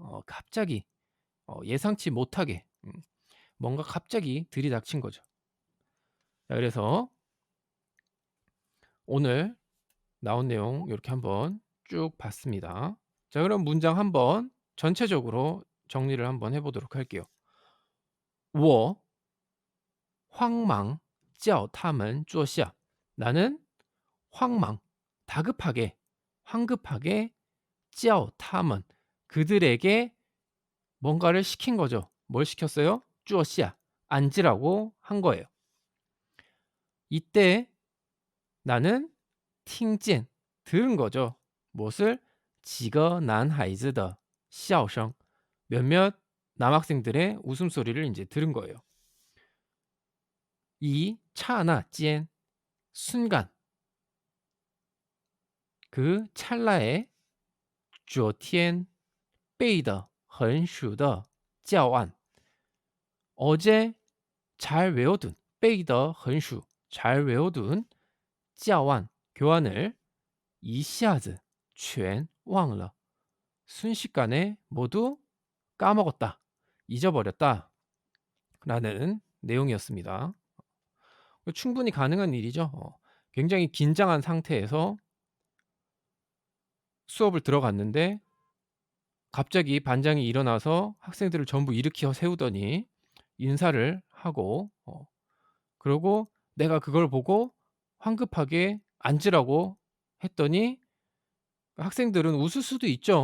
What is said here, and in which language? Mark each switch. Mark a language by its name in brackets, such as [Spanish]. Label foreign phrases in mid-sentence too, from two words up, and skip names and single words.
[Korean] 갑자기 예상치 못하게 뭔가 갑자기 들이닥친 거죠. 자, 그래서 오늘 나온 내용 이렇게 한번 쭉 봤습니다. 자, 그럼 문장 한번 전체적으로 정리를 한번 해보도록 할게요. 我 황망 [Chinese] 叫他们坐下 [Korean] 나는 황망 다급하게 황급하게 [Chinese] 叫他们 [Korean] 그들에게 뭔가를 시킨 거죠. 뭘 시켰어요? 坐下 앉으라고 한 거예요. 이때 나는 听见 들은 거죠. 무엇을? [Chinese] 几个男孩子的笑声 [Korean] 몇몇 남학생들의 웃음소리를 이제 들은 거예요. 이 차나 间 순간 그 찰나에 [Chinese] 昨天背的很熟的教案 [Korean] 어제 잘 외워둔 [Chinese] 背的很熟 [Korean] 잘 외워둔 教案 교환을 [Chinese] 一下子全忘了 [Korean] 순식간에 모두 까먹었다, 잊어버렸다 라는 내용이었습니다. 충분히 가능한 일이죠. 굉장히 긴장한 상태에서 수업을 들어갔는데 갑자기 반장이 일어나서 학생들을 전부 일으켜 세우더니 인사를 하고 그러고 내가 그걸 보고 황급하게 앉으라고 했더니 학생들은 웃을 수도 있죠.